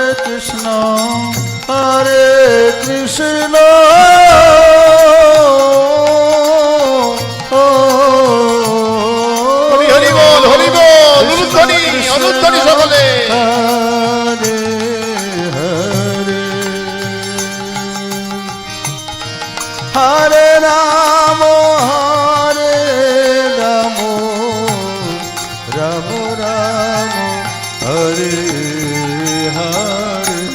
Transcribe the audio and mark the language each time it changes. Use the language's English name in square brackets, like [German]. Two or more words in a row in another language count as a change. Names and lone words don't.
[Sanskrit] कृष्ण हरे कृष्ण [Bangla] হরি বল হরি বল অনুধ্বনি অনুধ্বনি সকলে [Sanskrit] हरे हरे हरे राम हरे राम राम राम हरे हरे